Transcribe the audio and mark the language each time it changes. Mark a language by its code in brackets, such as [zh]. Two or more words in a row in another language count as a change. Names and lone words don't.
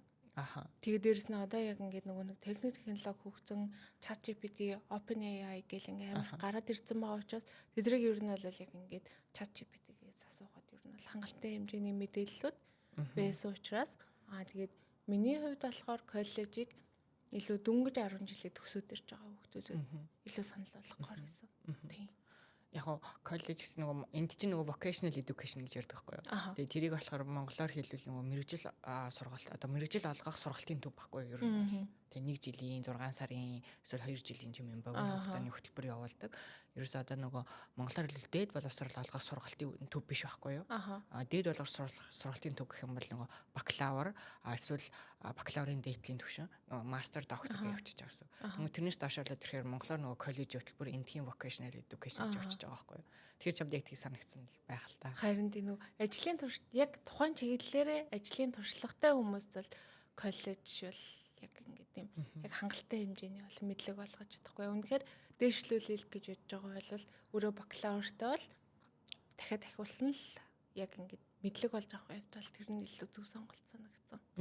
[mn] Тэгээд дээрэс нь одоо яг ингээд нөгөө нэг техник технологи хөгжсөн ChatGPT, OpenAI гэл ингээ амар гараад ирсэн байгаа учраас тэдрийг ер нь бол яг ингээд ChatGPT-гээс асуухад ер нь бол хангалттай хэмжээний мэдээллүүд байсан учраас тэгээд миний хувьд болохоор коллежийг илүү дөнгөж 10 жилээ төгсөөд ирж байгаа хүүхдүүдэд илүү санал болгохоор байсан. Тийм. Яг коллеж гэсэн нөгөө энд чинь нөгөө [en] vocational education [mn] гэж ярьдаг байхгүй юу. Тэгээ тэрийг болохоор монголоор хэлбэл нөгөө мэрэгжил сургалт одоо мэрэгжил олгох сургалтын төв байхгүй юу ер нь. Тэгээ 1 жилийн 6 сарын эсвэл 2 жилийн юм богино хугацааны хөтөлбөр явуулдаг. Ерөөсөө одоо нөгөө монголоор хэлбэл дээд боловсрол олгох сургалтын төв биш байхгүй юу. Дээд боловсрол сургалтын төв гэх юм бол нөгөө бакалавр эсвэл бакалаврын дээдлийн түвшин мастер доктор гэж явчихж байгаа гэсэн. Нөгөө тэрнээс доошоолоод ирэхээр монголоор нөгөө коллежийн хөтөлбөр энтхийн [en] vocational education [mn] гэж явчихж байгаа байхгүй юу. Тэгэхээр чамд яг тийг санагдсан л байх л та. Харин тийм нөгөө ажлын турш яг тухайн чиглэлээрээ ажлын туршлагатай хүмүүст бол коллеж бол яг ингээд тийм яг хангалттай хэмжээний бол мэдлэг олгож чадахгүй. Үнэхээр дээшлүүлэх гэж бодож байгаа бол өөрөө бакалавртай бол дахиад ахиулсан л яг ингээд мэдлэг олж авах явт бол тэр нь илүү зөв сонголт санагдсан.